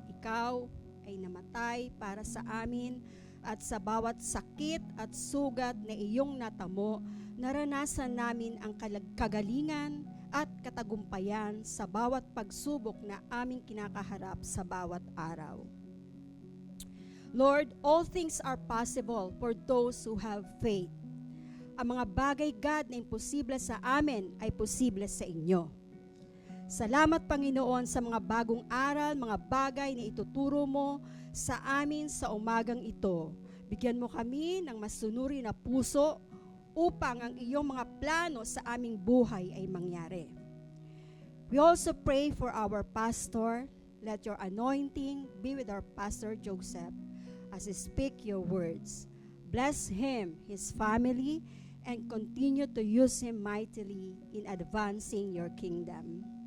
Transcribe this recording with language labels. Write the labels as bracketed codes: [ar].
[tl] Ikaw ay namatay para sa amin at sa bawat sakit at sugat na iyong natamo, naranasan namin ang kagalingan at katagumpayan sa bawat pagsubok na aming kinakaharap sa bawat araw. [en] Lord, all things are possible for those who have faith. [tl] Ang mga bagay, God, na imposible sa amin ay posible sa inyo. Salamat, Panginoon, sa mga bagong aral, mga bagay na ituturo mo sa amin sa umagang ito. Bigyan mo kami ng masunuri na puso upang ang iyong mga plano sa aming buhay ay mangyari. [en] We also pray for our pastor. Let your anointing be with our Pastor Joseph as he speak your words. Bless him, his family, and continue to use him mightily in advancing your kingdom.